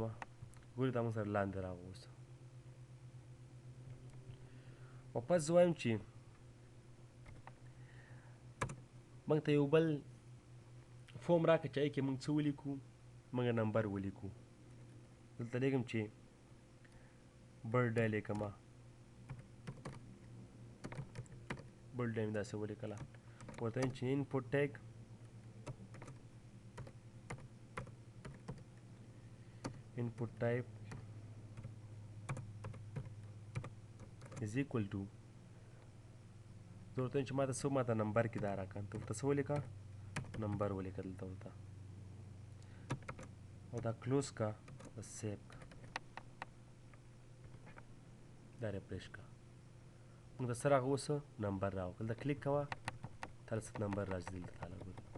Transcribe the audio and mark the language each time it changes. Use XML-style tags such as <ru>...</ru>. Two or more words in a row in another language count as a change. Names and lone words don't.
<ps>ګورئ دا موږ سره لاندې راغی. اوس واپس زه وایم چې موږ ته یو بل فورم راکړه چې هغې کې موږ څه ولیکو موږ نمبر ولیکو. دلته لیکم چې برډ لیکم. برډ مې داسې ولیکله. ورته وایم چې</ps> <en>input tag input type is equal to</en> <ps>زه ورته وایم چې ماته څه ماته نمبر کې دا راکړه. ته ورته څه ولیکه نمبر ولیکه دلته ورته او دا کلوز کا بس سیو کا. دا ریفریش کا. موږ ته څه راغله اوس نمبر راغله. دلته کلیک کوه تاله څه نمبر راځي دلته تاله ګورئ.</ps>